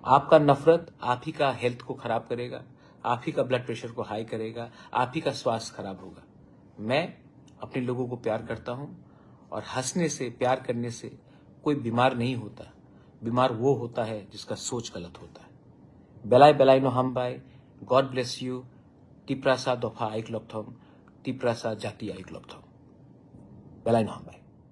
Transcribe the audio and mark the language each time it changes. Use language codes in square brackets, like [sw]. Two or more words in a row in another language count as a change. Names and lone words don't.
[hi] आपका नफरत आप ही का हेल्थ को खराब करेगा, आप ही का [en] blood pressure [hi] को हाई करेगा, आप ही का स्वास्थ्य खराब होगा। मैं अपने लोगों को प्यार करता हूं और हंसने से, प्यार करने से कोई बीमार नहीं होता। बीमार वो होता है जिसका सोच गलत होता है। [trp] बेलाय बेलाय नो हामबाय, [en] God bless you, [trp] टिप्रासा दफा आइक लपथम, टिप्रासा जाति आइक लपथम। बेलाय नो हामबाय।